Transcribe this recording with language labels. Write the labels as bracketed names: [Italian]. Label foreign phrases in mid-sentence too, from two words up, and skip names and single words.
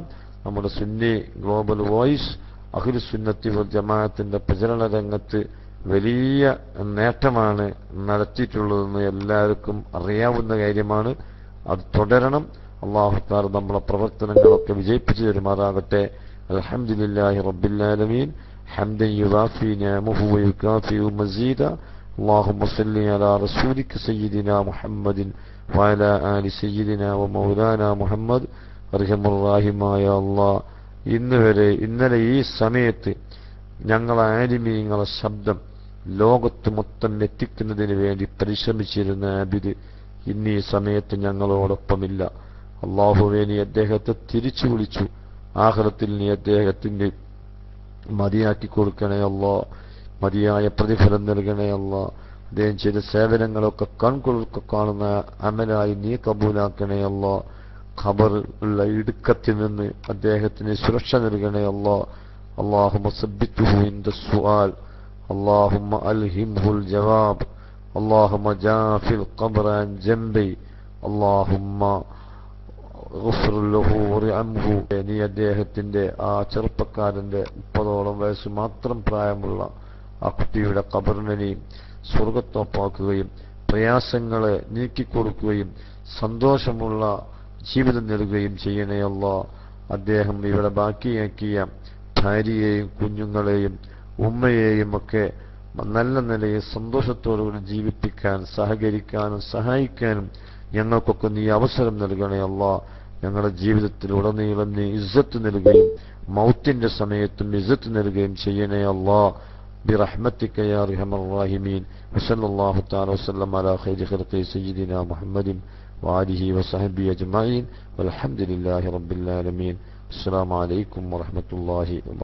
[Malayalam] നമ്മുടെ സുന്നി ഗ്ലോബൽ വോയിസ് [Arabic] أهل السنة والجماعة [Malayalam] പ്രചരണ രംഗത്ത് വലിയ നേട്ടമാണ് നടത്തിയിട്ടുള്ളതെന്ന് എല്ലാവർക്കും അറിയാവുന്ന കാര്യമാണ്. അത് തുടരണം. [Arabic] الله تعالى [Malayalam] നമ്മുടെ പ്രവർത്തനങ്ങളൊക്കെ വിജയിപ്പിച്ചു തരുമാറാകട്ടെ. [Arabic] الحمد لله رب العالمين حمدا يوافي نعمه ويكافئ مزيده. اللهم صل على رسولك سيدنا محمد وعلى آل سيدنا ومولانا محمد أرحم الراحمين الله. [Malayalam] ഇന്നലെ ഈ സമയത്ത് ഞങ്ങളെ ആലിമീങ്ങളെ ശബ്ദം ലോകത്ത് മൊത്തം എത്തിക്കുന്നതിന് വേണ്ടി പരിശ്രമിച്ചിരുന്ന ആബിദ് ഇന്ന് ഈ സമയത്ത് ഞങ്ങളോടൊപ്പമില്ല. അല്ലാഹുവേ, നീ അദ്ദേഹത്തെ തിരിച്ചു വിളിച്ചു. ആഖിറത്തിൽ നീ അദ്ദേഹത്തിന് മതിയാക്കി കൊടുക്കണേ അല്ലാഹ്. മതിയായ പ്രതിഫലം നൽകണേ അല്ലാഹ്. അദ്ദേഹം ചെയ്ത സേവനങ്ങളൊക്കെ കൺകൊള്ളുക കാണുന്ന അമലായി നീ കബൂലാക്കണേ അല്ലാഹ്. ഖബറുള്ള ഇടുക്കത്തിൽ നിന്ന് അദ്ദേഹത്തിന് സുരക്ഷ നൽകണേ അല്ലാഹ്. [Arabic] اللهم ثبته عند السؤال، اللهم ألهمه الجواب، اللهم جاف القبر عن جنبي، اللهم غفر له ورحمه. [Malayalam] നീ അദ്ദേഹത്തിന്റെ ആ ചെറുപ്പക്കാരന്റെ 30ഓളം വയസ്സ് മാത്രം പ്രായമുള്ള ആ കുട്ടിയുടെ ഖബറിനെ നീ സ്വർഗ്ഗത്തോപ്പാക്കുകയും പ്രയാസങ്ങളെ നീക്കിക്കൊടുക്കുകയും സന്തോഷമുള്ള ജീവിതം നൽകുകയും ചെയ്യണേ അല്ലാഹ്. അദ്ദേഹം ഇവിടെ ബാക്കിയാക്കിയ ഭാര്യയെയും കുഞ്ഞുങ്ങളെയും ഉമ്മയെയും ഒക്കെ നല്ല നിലയിൽ സന്തോഷത്തോടുകൂടി ജീവിപ്പിക്കാൻ സഹകരിക്കാനും സഹായിക്കാനും ഞങ്ങൾക്കൊക്കെ നീ അവസരം നൽകണേ അല്ലാ. ഞങ്ങളുടെ ജീവിതത്തിലുടനീളം നീ ഇസ്സത്ത് നൽകുകയും മൗത്തിന്റെ സമയത്തും ഇസ്സത്ത് നൽകുകയും ചെയ്യണേ അല്ലാ. [Arabic] برحمتك يا ارحم الراحمين. وصلى الله تعالى وسلم على خير خلقه سيدنا محمد وآله وصحبه أجمعين والحمد لله رب العالمين. السلام عليكم ورحمة الله وبركاته.